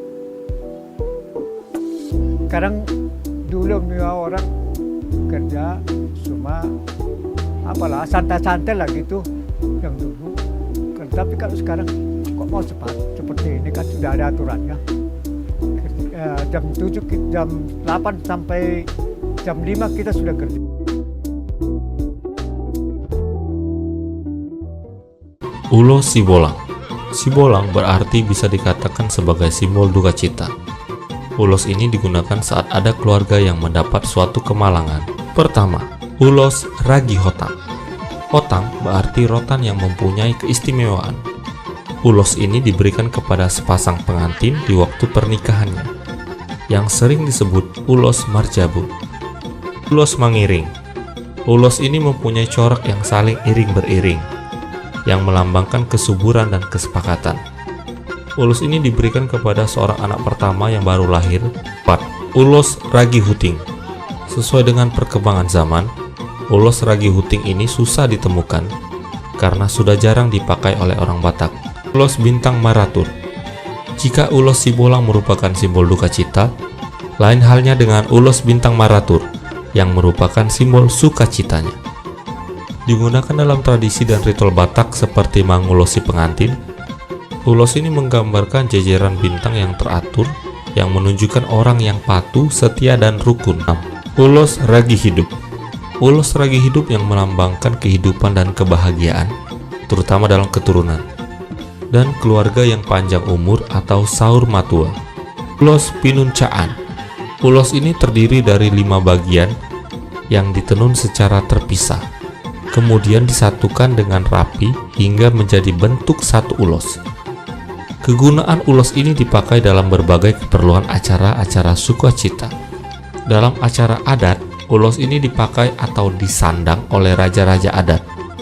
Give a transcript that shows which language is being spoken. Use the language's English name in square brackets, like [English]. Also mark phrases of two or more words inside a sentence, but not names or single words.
[Indonesian] Sekarang dulu orang kerja cuma santai-santai lah gitu yang dulu. Tapi kalau sekarang kok mau cepat seperti ini kan sudah ada aturannya. Jam 8 sampai jam 5 kita sudah kerja. Ulos Sibolang. Sibolang berarti bisa dikatakan sebagai simbol duka cita. Ulos ini digunakan saat ada keluarga yang mendapat suatu kemalangan. Pertama, ulos ragi hotang. Hotang berarti rotan yang mempunyai keistimewaan. Ulos ini diberikan kepada sepasang pengantin di waktu pernikahannya, yang sering disebut ulos marjabu. Ulos mangiring. Ulos ini mempunyai corak yang saling iring beriring, yang melambangkan kesuburan dan kesepakatan. Ulos ini diberikan kepada seorang anak pertama yang baru lahir. 4. Ulos ragi huting. Sesuai dengan perkembangan zaman, ulos ragi huting ini susah ditemukan karena sudah jarang dipakai oleh orang Batak. Ulos bintang maratur. Jika ulos Sibolang merupakan simbol duka cita, lain halnya dengan ulos bintang maratur yang merupakan simbol sukacitanya. Digunakan dalam tradisi dan ritual Batak seperti mengulosi pengantin. Ulos ini menggambarkan jajaran bintang yang teratur yang menunjukkan orang yang patuh, setia, dan rukun. 6. Ulos ragi hidup. Ulos ragi hidup yang melambangkan kehidupan dan kebahagiaan, terutama dalam keturunan dan keluarga yang panjang umur atau saur matua. Ulos pinuncaan. Ulos ini terdiri dari 5 bagian yang ditenun secara terpisah, kemudian disatukan dengan rapi hingga menjadi bentuk satu ulos. Kegunaan ulos ini dipakai dalam berbagai keperluan acara-acara sukacita. Dalam acara adat, ulos ini dipakai atau disandang oleh raja-raja adat.